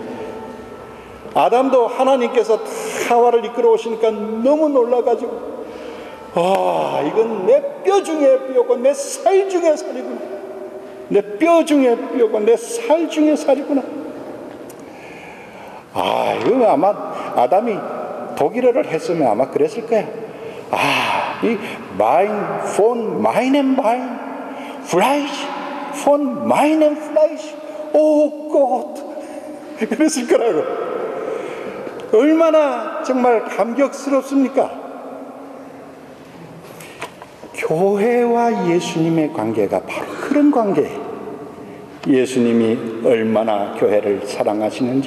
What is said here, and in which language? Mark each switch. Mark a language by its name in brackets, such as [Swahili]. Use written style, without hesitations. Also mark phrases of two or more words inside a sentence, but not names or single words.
[Korean] 아담도 하나님께서 하와를 이끌어 오시니까 너무 놀라가지고 이건 내 뼈 중에 뼈고 내 살 중에 살이구나. 내 뼈 중에 뼈고 내 살 중에 살이구나. 이거 아마 아담이 독일어를 했으면 아마 그랬을 거야. [German] 이 mein von meinem Bein Fleisch von meinem Fleisch oh Gott [Korean] 그랬을 거라고. 얼마나 정말 감격스럽습니까? 교회와 예수님의 관계가 바로 그런 관계예요. 예수님이 얼마나 교회를 사랑하시는지.